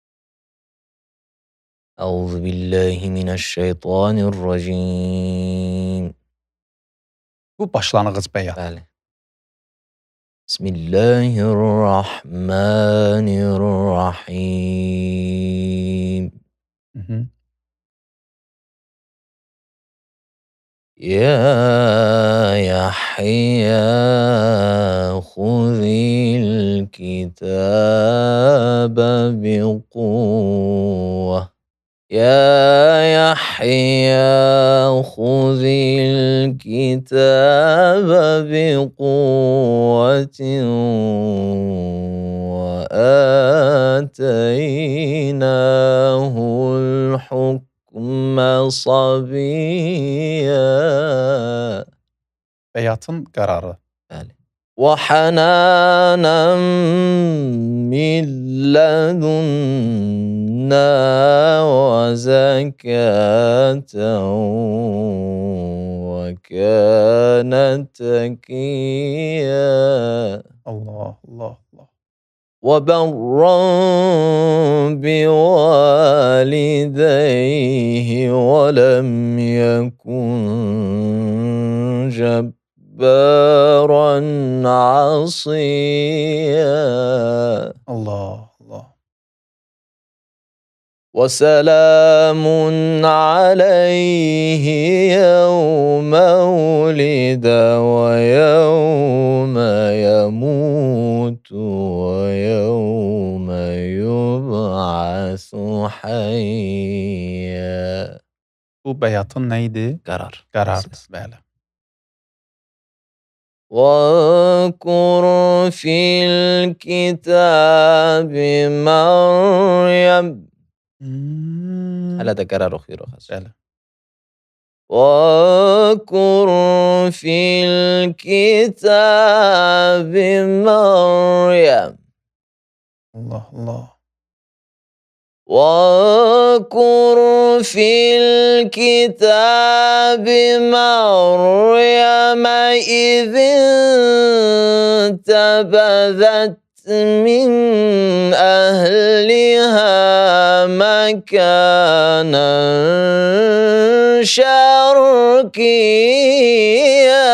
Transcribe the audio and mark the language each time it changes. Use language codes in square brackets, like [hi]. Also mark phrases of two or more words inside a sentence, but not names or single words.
[ar] أعوذ بالله من الشيطان الرجيم. [az] Bu başlanğıc bəyat. Bəli. [ar] Bismillahirrahmanirrahim. يا يحيى خذ الكتاب بقوة. يا يحيى خذ الكتاب بقوة وآتيناه الحكم صبيا. [az] Bəyatın qərarı. [ar] Bəli. وحنانا من لدنا وزكاة وكان تقيا. Allah, Allah, Allah. وبرا بوالديه ولم يكن جبارا عصيا. Allah, Allah. وسلام عليه يوم ولد ويوم يموت ويوم يبعث حيا. [az] Bu bəyatın nə idi? Qərar. Qərardır, bəli. [ar] وَاذْكُرْ فِي الْكِتَابِ مَرْيَمَ. [az] Hələ də qərar oxuyuruq. Bəli. [ar] وَاذْكُرْ فِي الْكِتَابِ مَرْيَمَ. Allah, Allah. وَاذْكُرْ فِي الْكِتَابِ مَرْيَمَ إِذِ انتَبَذَتْ مِنْ أَهْلِهَا مَكَانًا شَرْقِيًّا.